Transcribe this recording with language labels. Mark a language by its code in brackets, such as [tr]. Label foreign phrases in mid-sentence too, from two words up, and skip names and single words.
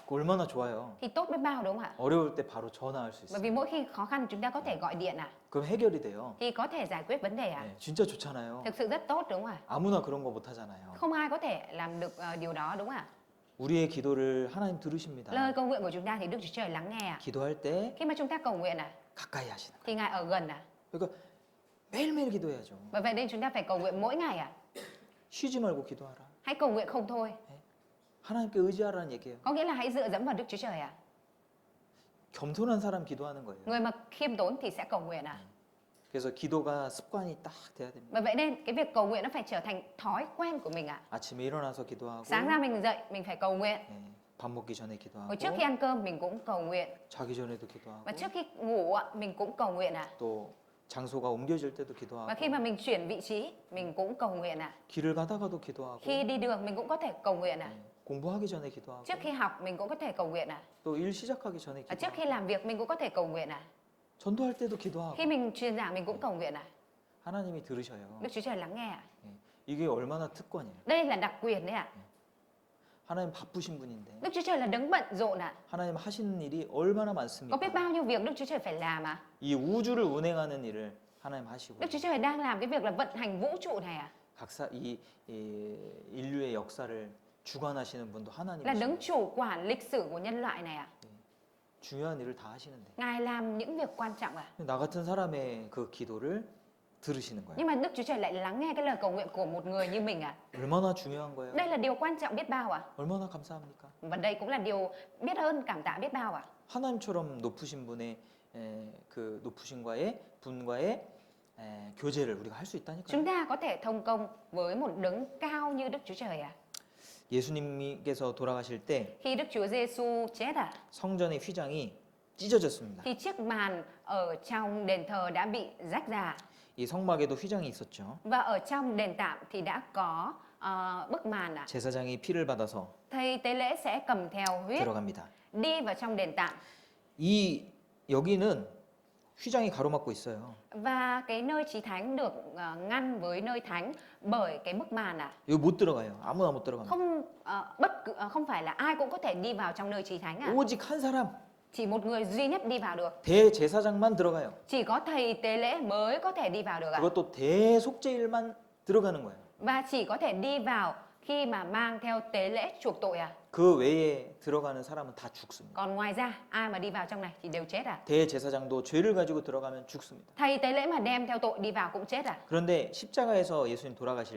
[ko] 그거 얼마나 좋아요. [vi] thì tốt biết bao đúng không ạ? [ko] 어려울 때 바로 전화할 수 [vi] Bởi [ko] 있어요. [vi] vì mỗi khi khó khăn chúng ta có thể gọi điện ạ, [ko] 그럼 해결이 돼요. [vi] thì có thể giải quyết vấn đề ạ. [ko] 네, 진짜 좋잖아요. [vi] Thực sự rất tốt đúng không ạ? [ko] 아무나 그런 거 못하잖아요. [vi] Không ai có thể làm được điều đó đúng không ạ? [ko] 우리의 기도를 하나님 들으십니다. [vi] Lời cầu nguyện của chúng ta thì Đức Chúa Trời lắng nghe ạ. [ko] 기도할 때 [vi] Khi mà chúng ta cầu nguyện ạ, [ko] 가까이 하시는 거예요. [vi] thì Ngài ở gần ạ. [ko] 그러니까 매일매일 기도해야죠. [vi] Và vậy nên chúng ta phải cầu nguyện mỗi ngày ạ. [ko] 쉬지 말고 기도하라. [vi] Hãy cầu nguyện không thôi. [ko] 하나님께 의지하라는 얘기예요. [vi] Có nghĩa là hãy dựa dẫm vào Đức Chúa Trời ạ. [ko] 겸손한 사람 기도하는 거예요. [vi] Người mà khiêm tốn thì sẽ cầu nguyện ạ. [ko] 그래서 기도가 습관이 딱 돼야 됩니다. [vi] Và vậy nên cái việc cầu nguyện nó phải trở thành thói quen của mình ạ. [ko] 아침에 일어나서 기도하고 [vi] Sáng ra mình dậy mình phải cầu nguyện. [ko] 네, 밥 먹기 전에 기도하고 [vi] Hồi trước khi ăn cơm mình cũng cầu nguyện. [ko] 자기 전에도 기도하고 [vi] Và trước khi ngủ ạ, mình cũng cầu nguyện ạ. [ko] 또 장소가 옮겨질 때도 [vi] Và [ko] 기도하고 [vi] khi mà mình chuyển vị trí mình cũng cầu nguyện ạ. [ko] 길을 가다가도 기도하고 [vi] Khi đi đường mình cũng có thể cầu nguyện ạ. [ko] 공부하기 전에 기도하고 [vi] Trước khi học mình cũng có thể cầu nguyện ạ. [ko] 또 일 시작하기 전에 [vi] Và trước [ko] 기도하고 [vi] khi làm việc mình cũng có thể cầu nguyện ạ. [ko] 전도할 때도 기도하고 [vi] Khi mình truyền giảng mình cũng cầu nguyện ạ. [ko] 하나님이 들으셔요. [vi] Đức Chúa Trời lắng nghe ạ. [ko] 예, 이게 얼마나 특권이에요. [vi] Đây là đặc quyền đấy ạ. [ko] 하나님 바쁘신 분인데 [vi] Đức Chúa Trời là đấng bận rộn ạ. [ko] 하나님 하시는 일이 얼마나 [vi] Có [ko] 많습니까? [vi] biết bao nhiêu việc Đức Chúa Trời phải làm ạ. [ko] 이 우주를 운행하는 일을 하나님 하시고 [vi] Đức Chúa Trời đang làm cái việc là vận hành vũ trụ này ạ. [ko] 이 인류의 역사를 주관하시는 분도 [vi] Là đấng [ko] 하나님이시고 [vi] chủ quản lịch sử của nhân loại này ạ. [ko] 중요한 일을 다 하시는데 [vi] Ngài làm những việc quan trọng ạ. [ko] 나 같은 사람의 그 기도를 들으시는 거예요. [vi] Nhưng mà Đức Chúa Trời lại lắng nghe cái lời cầu nguyện của một người như mình ạ. [ko] 얼마나 중요한 거예요? [vi] Đây là điều quan trọng biết bao ạ. [ko] 얼마나 감사합니까? [vi] Và đây cũng là điều biết ơn cảm tạ biết bao ạ. [ko] 하나님처럼 높으신 분의 그 높으신과의 분과의 교제를 우리가 할 수 있다니까요. [vi] Chúng ta có thể thông công với một đấng cao như Đức Chúa Trời ạ. [ko] 예수님께서 돌아가실 때 [vi] Khi Đức Chúa Giêsu chết ạ, [ko] 성전의 휘장이 찢어졌습니다. [vi] thì chiếc màn ở trong đền thờ đã bị rách ra. [ko] 이 성막에도 휘장이 있었죠. [vi] Và ở trong đền tạm thì đã có bức màn ạ. [ko] 제사장이 피를 받아서 [vi] Thầy tế lễ sẽ cầm theo huyết [ko] 들어갑니다. [vi] đi vào trong đền tạm. [ko] 이 여기는 휘장이 가로막고 있어요. [vi] Và cái nơi chí thánh được ngăn với nơi thánh bởi cái bức màn ạ. [ko] 여기 못 들어가요. 아무나 못 들어갑니다. [vi] Không phải là ai cũng có thể đi vào trong nơi chí thánh ạ. [ko] 오직 한 사람 [vi] Chỉ một người duy nhất đi vào được. [ko] 대제사장만 들어가요. [vi] Chỉ có thầy tế lễ mới có thể đi vào được ạ. [ko] 그것도 대속죄일만 들어가는 거예요. [vi] Và chỉ có thể đi vào khi mà mang theo tế lễ chuộc tội ạ. [ko] 그 외에 들어가는 사람은 다 죽습니다. [vi] Còn ngoài ra ai mà đi vào trong này thì đều chết ạ. [ko] 대제사장도 죄를 가지고 들어가면 죽습니다. [vi] Thầy tế lễ mà đem theo tội đi vào cũng chết ạ. [ko] 그런데 십자가에서 예수님 돌아가실